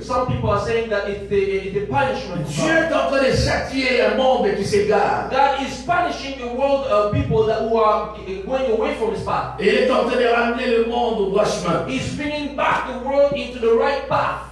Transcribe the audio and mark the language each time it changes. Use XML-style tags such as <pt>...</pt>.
<en>Some people are saying that it's the punishment of</en> <fr>Dieu</fr> <en>God.</en> <fr>est en train de châtier un monde qui s'égare.</fr> <en>God is punishing the world of people who are going away from His path.</en> <fr>Et il est en train de ramener le monde au droit chemin.</fr> <en>He's bringing back the world into the right path.</en>